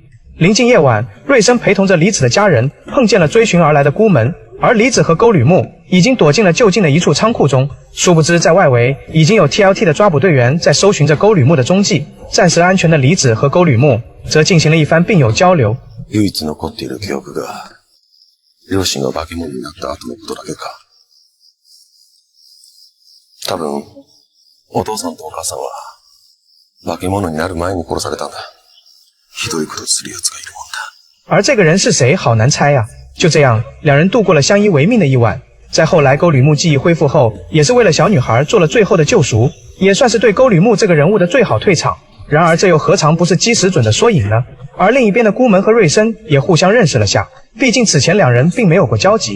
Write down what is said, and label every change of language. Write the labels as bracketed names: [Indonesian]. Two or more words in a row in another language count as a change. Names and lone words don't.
[Chinese] 临近夜晚，瑞森陪同着离子的家人碰见了追寻而来的孤门，而离子和沟吕木已经躲进了就近的一处仓库中。殊不知在外围已经有 TLT 的抓捕队员在搜寻着沟吕木的踪迹。暂时安全的离子和沟吕木则进行了一番病友交流。 [Japanese] 唯一残っている記憶が両親が化け物になった後のことだけか。多分お父さんとお母さんは化け物になる前に殺されたんだ。ひどいことする奴がいるもんだ。 [Chinese] 而这个人是谁好难猜呀。就这样两人度过了相依为命的一晚。在后来沟吕木记忆恢复后，也是为了小女孩做了最后的救赎，也算是对沟吕木这个人物的最好退场。然而这又何尝不是基石准的缩影呢？而另一边的孤门和瑞森也互相认识了下，毕竟此前两人并没有过交集。